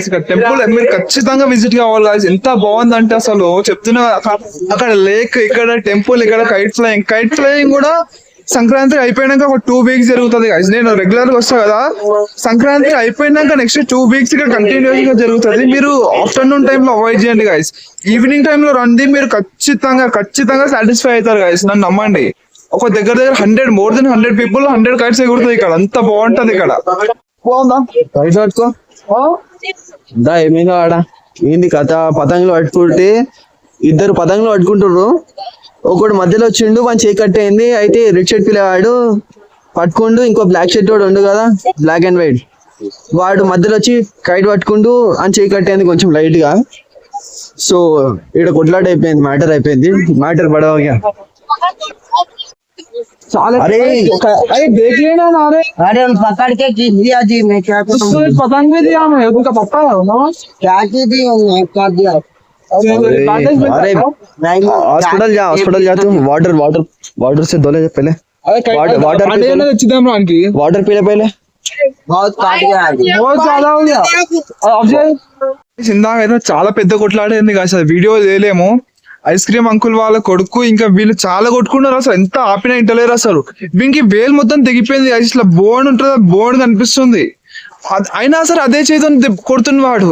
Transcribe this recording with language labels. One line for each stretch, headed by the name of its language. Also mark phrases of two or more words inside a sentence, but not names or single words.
Telugu: ఇక్కడ టెంపుల్ మీరు ఖచ్చితంగా విజిట్ కావాలి గాయస్. ఎంత బాగుంది అంటే అసలు చెప్తున్నా, అక్కడ లేక్, ఇక్కడ టెంపుల్, ఇక్కడ
English: kite flying
Telugu: కూడా సంక్రాంతి అయిపోయినాక ఒక 2 weeks జరుగుతుంది గాయస్. నేను రెగ్యులర్ గా వస్తా కదా, సంక్రాంతి అయిపోయినాక
English: next 2 weeks
Telugu: ఇక్కడ కంటిన్యూస్ గా జరుగుతుంది. మీరు
English: afternoon time
Telugu: లో అవాయిడ్ చేయండి గాయస్.
English: evening time
Telugu: లో రండి, మీరు ఖచ్చితంగా సాటిస్ఫై అవుతారు గాయస్. నన్ను నమ్మండి. ఒక దగ్గర
English: 100 people 100 kites
Telugu: ఎగురుతాయి ఇక్కడ. అంత బాగుంటది ఇక్కడ. బాగుందా? బయట పట్టుకో దా. ఏమైందో ఆడ ఏంది కథ? పతంగులు పట్టుకుంటే ఇద్దరు పతంగులు పట్టుకుంటుర్రు. ఒకడు మధ్యలో వచ్చిండు, మన చేయి కట్టేయింది. అయితే
English: red shirt
Telugu: పిల్లవాడు పట్టుకుండు, ఇంకో
English: black shirt
Telugu: వాడు ఉండు కదా,
English: black and white,
Telugu: వాడు మధ్యలో వచ్చి కైట్ పట్టుకుంటూ అని చేయి కట్టేయింది కొంచెం లైట్ గా. సో ఇక్కడ కొట్లాట అయిపోయింది, మ్యాటర్ పడవగా.
Hindi: अरे अरे देख लेना ना. अरे हम पकड़ के खींच दिया जी, मैं क्या करूं? उसको पतंग भी दिया मैं, उनका पता है ना क्या की दी हमने, कर दिया। अरे हॉस्पिटल जा तुम. वाटर से धो ले पहले. वाटर पी ले पहले. बहुत काट गया आज। बहुत ज्यादा हो गया.
Telugu: ఇందాక అయితే చాలా పెద్ద కొట్లాడేది కాదు, అసలు వీడియో చేయలేము.
English: ice cream uncle
Telugu: వాళ్ళ కొడుకు ఇంకా వీళ్ళు చాలా కొట్టుకున్నారు. అసలు ఎంత ఆపినా ఇంటలేరు అసలు. వీనికి వేలు మొత్తం తెగిపోయింది. ఇట్లా బోన్ ఉంటుంది, బోన్ కనిపిస్తుంది. అయినా సరే అదే చేతితో కొడుతున్నవాడు.